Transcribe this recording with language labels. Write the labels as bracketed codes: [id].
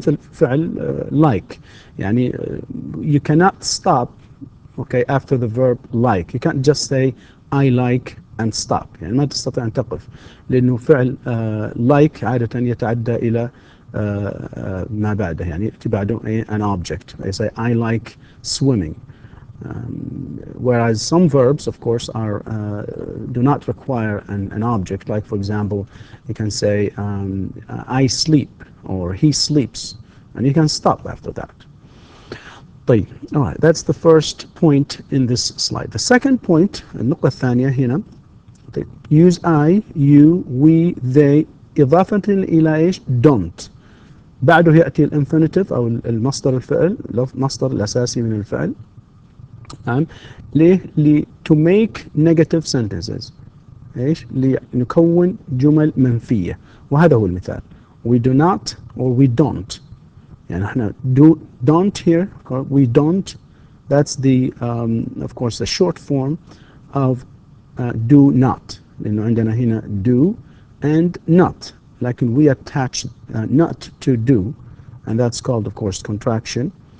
[ar] مثل فعل [en] like، [ar] يعني [en] you cannot stop after the verb like. You can't just say I like and stop، [ar] يعني ما تستطيع أن تقف، لأنه فعل like عادة يتعدى إلى ما بعده، يعني يأتي بعده [en] an object. They say I like swimming. Whereas some verbs, of course, do not require an object. Like, for example, you can say I sleep or he sleeps, and you can stop after that. [ar] طيب, [en] all right, that's the first point in this slide. The second point, [ar] النقطة الثانية هنا, [en] use I, you, we, they [ar] إضافة إلى إيش؟ [en] don't. [ar] بعده يأتي الانفينيتيف أو المصدر الفعل، المصدر الأساسي من الفعل. نعم، ليه؟ [en] to make negative sentences. [ar] إيش؟ لنكون جمل منفية، وهذا هو المثال. [en] we do not or we don't. [ar] يعني احنا [en] don't here, we don't, that's the of course the short form of do not، [ar] لأنه عندنا هنا [en] do and not، [ar] لكن [en] we attach not to do, and that's called of course contraction.